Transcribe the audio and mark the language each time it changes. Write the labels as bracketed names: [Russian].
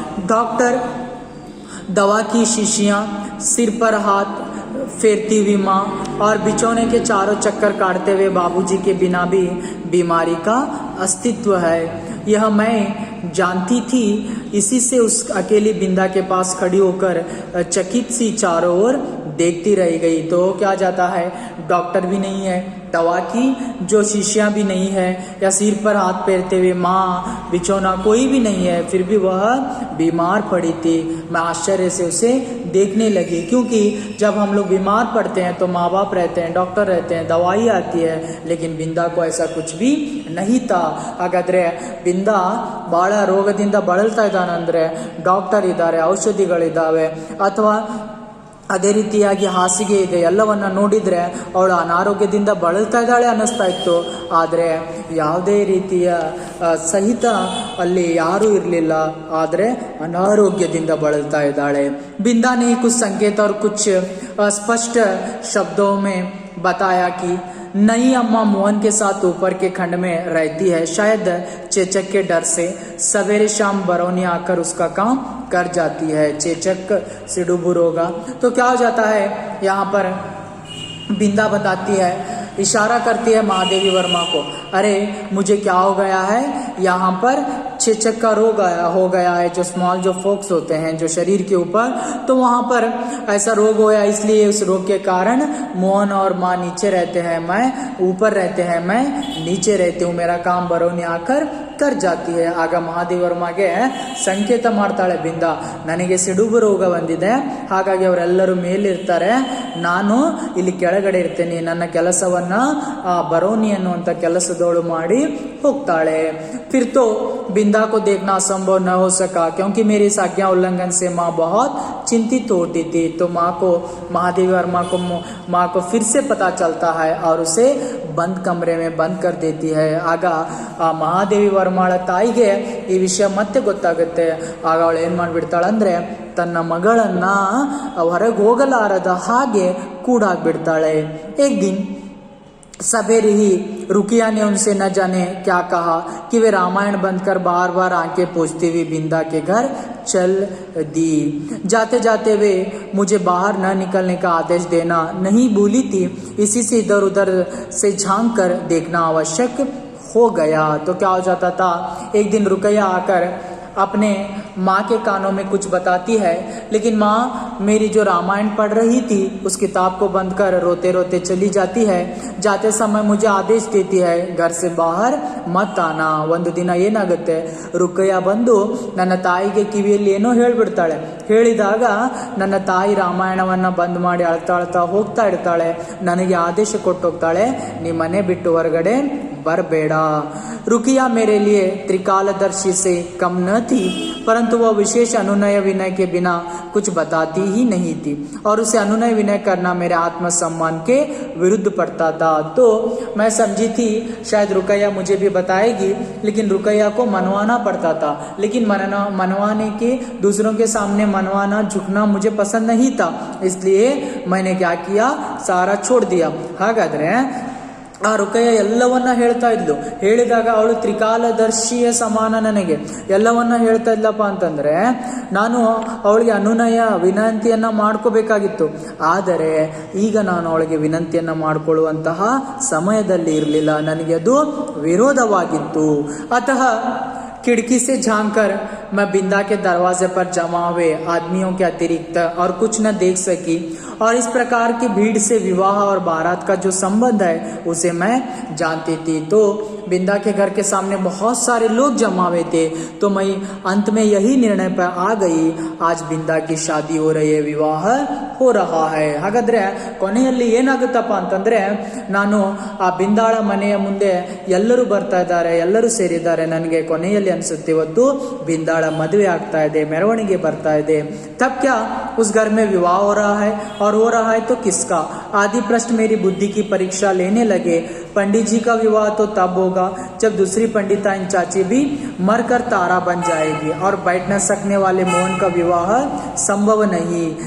[Hindi] Doctor दवा की शीशियाँ, सिर पर हाथ फेरती हुई माँ और बिछौने के चारों चक्कर काटते हुए बाबूजी के बिना भी बीमारी का अस्तित्व है, यह मैं जानती थी। इसी से उस अकेली बिंदा के पास खड़ी होकर चकित सी चारों ओर देखती रह गई। तो क्या जाता है, डॉक्टर भी नहीं है, दवा की जो शीशियाँ भी नहीं है, या सिर पर हाथ फेरते हुए माँ, बिछौना कोई भी नहीं है, फिर भी वह बीमार पड़ी थी। मैं आश्चर्य से उसे देखने लगी, क्योंकि जब हम लोग बीमार पड़ते हैं तो माँ बाप रहते हैं, डॉक्टर रहते हैं, दवाई आती है, लेकिन बिंदा को ऐसा कुछ भी नहीं था। [Kannada] ಹಾಗಾದ್ರೆ ಬಿಂದಾ ಬಹಳ ರೋಗದಿಂದ ಬಳಲ್ತಾ ಇದ್ದಾನಂದ್ರೆ ಡಾಕ್ಟರ್ ಇದ್ದಾರೆ, ಔಷಧಿಗಳಿದ್ದಾವೆ, ಅಥವಾ ಅದೇ ರೀತಿಯಾಗಿ ಹಾಸಿಗೆ ಇದೆ, ಎಲ್ಲವನ್ನ ನೋಡಿದ್ರೆ ಅವಳು ಅನಾರೋಗ್ಯದಿಂದ ಬಳಲ್ತಾ ಇದ್ದಾಳೆ ಅನ್ನಿಸ್ತಾ ಇತ್ತು। ಆದರೆ ಯಾವುದೇ ರೀತಿಯ ಸಹಿತ ಅಲ್ಲಿ ಯಾರೂ ಇರಲಿಲ್ಲ, ಆದರೆ ಅನಾರೋಗ್ಯದಿಂದ ಬಳಲ್ತಾ ಇದ್ದಾಳೆ। [Hindi] बिंदा ने कुछ संकेत और कुछ स्पष्ट शब्दों में बताया कि नई अम्मा मोहन के साथ ऊपर के खंड में रहती है, शायद चेचक के डर से सवेरे शाम बरौनी आकर उसका काम कर जाती है। चेचक सिडुबुर होगा। तो क्या हो जाता है, यहाँ पर बिंदा बताती है, इशारा करती है महादेवी वर्मा को, अरे मुझे क्या हो गया है, यहाँ पर चेचक का रोग हो गया है, जो स्मॉल जो फोक्स होते हैं जो शरीर के ऊपर, तो वहाँ पर ऐसा रोग होया, इसलिए उस रोग के कारण मोहन और माँ नीचे रहते हैं, मैं ऊपर रहते हैं, मैं नीचे रहती हूँ, मेरा काम बरौनी आकर कर जाती है। [Kannada] ಆಗ ಮಹಾದೇವಿ ವರ್ಮಗೆ ಸಂಕೇತ ಮಾಡ್ತಾಳೆ ಬಿಂದಾ, ನನಗೆ ಸಿಡುಬು ರೋಗ ಬಂದಿದೆ, ಹಾಗಾಗಿ ಅವರೆಲ್ಲರೂ ಮೇಲಿರ್ತಾರೆ, ನಾನು ಇಲ್ಲಿ ಕೆಳಗಡೆ ಇರ್ತೇನೆ, ನನ್ನ ಕೆಲಸವನ್ನ ಬರೌನಿ ಅನ್ನುವಂಥ ಕೆಲಸದವಳು ಮಾಡಿ ಹೋಗ್ತಾಳೆ। [Hindi] फिर तो बिंदा को देखना असंभव न हो सका, क्योंकि मेरी इस आज्ञा उल्लंघन से माँ बहुत चिंतित होती थी। तो माँ को, महादेवी वर्मा को, माँ को फिर से पता चलता है और उसे बंद कमरे में बंद कर देती है। [Kannada] ಆಗ ಆ ಮಹಾದೇವಿ ವರ್ಮಾಳ ತಾಯಿಗೆ ಈ ವಿಷಯ ಮತ್ತೆ ಗೊತ್ತಾಗುತ್ತೆ। ಆಗ ಅವಳು ಏನು ಮಾಡಿಬಿಡ್ತಾಳಂದ್ರೆ ತನ್ನ ಮಗಳನ್ನ ಹೊರಗೆ ಹೋಗಲಾರದ ಹಾಗೆ ಕೂಡಾಕ್ಬಿಡ್ತಾಳೆ। [Hindi] एक दिन सवेरे ही रुकिया ने उनसे न जाने क्या कहा कि वे रामायण बंद कर बार बार आंखें पोंछती हुई बिंदा के घर चल दी। जाते जाते वे मुझे बाहर न निकलने का आदेश देना नहीं भूली थी, इसी से इधर उधर से झांक कर देखना आवश्यक हो गया। तो क्या हो जाता था, एक दिन रुकैया आकर अपने माँ के कानों में कुछ बताती है, लेकिन माँ मेरी जो रामायण पढ़ रही थी उस किताब को बंद कर रोते रोते चली जाती है। जाते समय मुझे आदेश देती है, घर से बाहर मत आना। [Kannada] ಒಂದು ದಿನ ಏನಾಗುತ್ತೆ, ರುಕಯ್ಯ ಬಂದು ನನ್ನ ತಾಯಿಗೆ ಕಿವಿಯಲ್ಲಿ ಏನೋ ಹೇಳ್ಬಿಡ್ತಾಳೆ, ಹೇಳಿದಾಗ ನನ್ನ ತಾಯಿ ರಾಮಾಯಣವನ್ನ ಬಂದ್ ಮಾಡಿ ಅಳ್ತಾ ಹೋಗ್ತಾ ಇರ್ತಾಳೆ, ನನಗೆ ಆದೇಶ ಕೊಟ್ಟು ಹೋಗ್ತಾಳೆ, ನೀ ಮನೆ ಬಿಟ್ಟು ಹೊರಗಡೆ बरबेड़। [Hindi] रुकिया मेरे लिए त्रिकालदर्शी से कम न थी, परंतु वह विशेष अनुनय विनय के बिना कुछ बताती ही नहीं थी, और उसे अनुनय विनय करना मेरे आत्मसम्मान के विरुद्ध पड़ता था। तो मैं समझी थी शायद रुकैया मुझे भी बताएगी, लेकिन रुकैया को मनवाना पड़ता था, लेकिन मनवाने के, दूसरों के सामने मनवाना, झुकना मुझे पसंद नहीं था, इसलिए मैंने क्या किया, सारा छोड़ दिया। हागाದ್ರೆ [Kannada] ಆ ರುಕಯ್ಯ ಎಲ್ಲವನ್ನ ಹೇಳ್ತಾ ಇದ್ಲು. ಹೇಳಿದಾಗ ಅವಳು ತ್ರಿಕಾಲದರ್ಶಿಯ ಸಮಾನ ನನಗೆ ಎಲ್ಲವನ್ನ ಹೇಳ್ತಾ ಇದ್ಲಪ್ಪ ಅಂತಂದ್ರೆ ನಾನು ಅವಳಿಗೆ ಅನುನಯ ವಿನಂತಿಯನ್ನ ಮಾಡ್ಕೋಬೇಕಾಗಿತ್ತು. ಆದರೆ ಈಗ ನಾನು ಅವಳಿಗೆ ವಿನಂತಿಯನ್ನ ಮಾಡಿಕೊಳ್ಳುವಂತಹ ಸಮಯದಲ್ಲಿ ಇರಲಿಲ್ಲ, ನನಗೆ ಅದು ವಿರೋಧವಾಗಿತ್ತು. [Hindi] ಅತಃ खिड़की से झांक कर मैं बिंदा के दरवाजे पर जमा हुए आदमियों के अतिरिक्त और कुछ न देख सकी, और इस प्रकार की भीड़ से विवाह और बारात का जो संबंध है उसे मैं जानती थी. तो बिंदा के घर के सामने बहुत सारे लोग जमा हुए थे, तो मैं अंत में यही निर्णय पर आ गई, आज बिंदा की शादी हो रही है, विवाह हो रहा है. ಹಾಗಾದ್ರೆ ಕೊನೆಯಲ್ಲಿ ಏನಾಗುತ್ತಪ್ಪ ಅಂತಂದ್ರೆ ನಾನು ಆ ಬಿಂದಾಳ ಮನೆಯ ಮುಂದೆ ಎಲ್ಲರೂ ಬರ್ತಾ ಇದ್ದಾರೆ, ಎಲ್ಲರೂ ಸೇರಿದ್ದಾರೆ. ನನಗೆ ಕೊನೆಯಲ್ಲಿ ಅನ್ಸುತ್ತೆ ಇವತ್ತು ಬಿಂದಾಳ ಮದುವೆ ಆಗ್ತಾ ಇದೆ, ಮೆರವಣಿಗೆ ಬರ್ತಾ ಇದೆ. तब क्या उस घर में विवाह हो रहा है, और हो रहा है तो किसका? आदि प्रश्न मेरी बुद्धि की परीक्षा लेने लगे. पंडित जी का विवाह तो तब होगा जब दूसरी पंडिताइन चाची भी मरकर तारा बन जाएगी, और बैठ न सकने वाले मोहन का विवाह संभव नहीं.